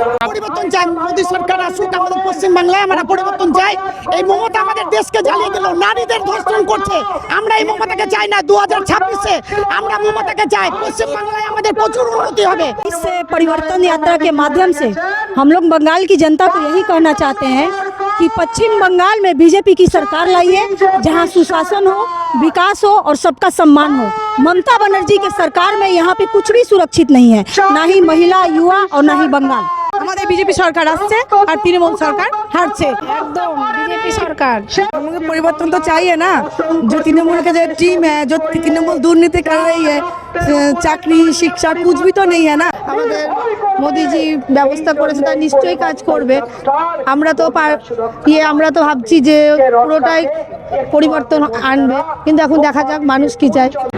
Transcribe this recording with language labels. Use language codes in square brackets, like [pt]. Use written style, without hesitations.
[bn] পরিবর্তন চাই, মোদী সরকার আসুক আমাদের পশ্চিম বাংলায়, আমরা পরিবর্তন চাই। এই মমতা আমাদের দেশকে জ্বালিয়ে দিল, নারীদের ধর্ষণ করছে। আমরা এই মমতাকে চাই না। 2026-এ আমরা মমতাকে চাই। পশ্চিম বাংলায় আমাদের প্রচুর উন্নতি হবে। [hi] इस परिवर्तन यात्रा के माध्यम से हम लोग बंगाल की जनता को यही कहना चाहते हैं कि पश्चिम बंगाल में बीजेपी की सरकार लाइए, जहां सुशासन हो, विकास हो और सबका सम्मान हो। ममता बनर्जी के सरकार में यहाँ पे कुछ भी सुरक्षित नहीं है, ना ही महिला, युवा और ना ही बंगाल। [bn] আমাদের বিজেপি সরকার আসছে আর তৃণমূল সরকার হারছে। [hi] एकदम बीजेपी सरकार। हम लोग परिवर्तन तो चाहिए ना। जो तृणमूल का जो टीम है, जो तृणमूल दुर्नीति कर रही है, [bn] চাকরি শিক্ষা [hi] कुछ भी तो नहीं है ना। [bn] আমাদের মোদিজি ব্যবস্থা করেছে, তার নিশ্চয়ই কাজ করবে। আমরা তো ভাবছি যে পুরোটাই পরিবর্তন আনবে, কিন্তু এখন দেখা যাক মানুষ কি চায়।